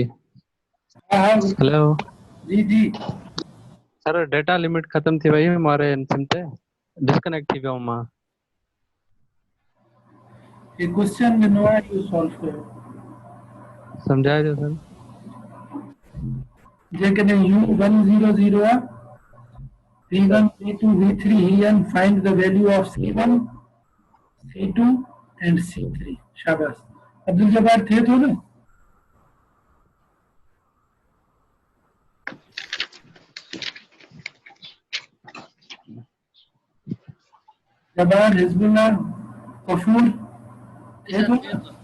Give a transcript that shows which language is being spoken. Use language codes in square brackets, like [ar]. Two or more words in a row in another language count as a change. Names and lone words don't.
[sd] हाँ हाँ हेलो जी जी। सर [en] data limit [sd] खत्म थी वई हुई मारे सिम ते, डिस्कनेक्ट थी वियो मां। ये क्वेश्चन ॾिनो आहे इहो सॉल्व कयो। समझाइजो सर। जेकॾहिं U 1 0 0 आहे C1, C2, V3 [en] here and find the value of C1, C2 and C3. शाबाश। [hi] अब्दुल जब्बार थे तो ना? जब्बार, हिजबुल्लाह, कफूर थे तो ना?